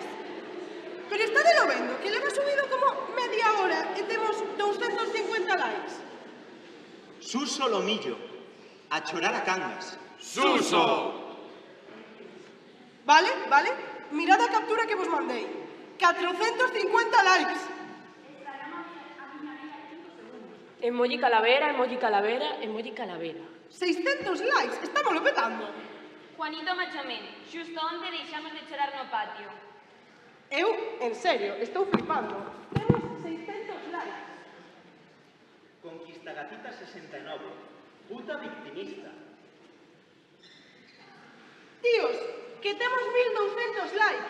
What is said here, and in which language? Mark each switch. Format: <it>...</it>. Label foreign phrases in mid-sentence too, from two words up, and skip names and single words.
<gl>Pero está de lo vendo, que leva subido como media hora e temos 250 likes. Suso Lomillo. A chorar a Cangas. Suso! Vale. Mirad a captura que vos mandei. 450 likes. Emoji calavera, emoji calavera, emoji calavera. 600 likes. Estámoslo petando. Juanito Machomén, xusto onte deixamos de chorar no patio. Eu, en serio, estou flipando. Temos 600 likes. Conquista Gatita 69. Puta victimista. Tíos, que temos 1200 likes.</gl>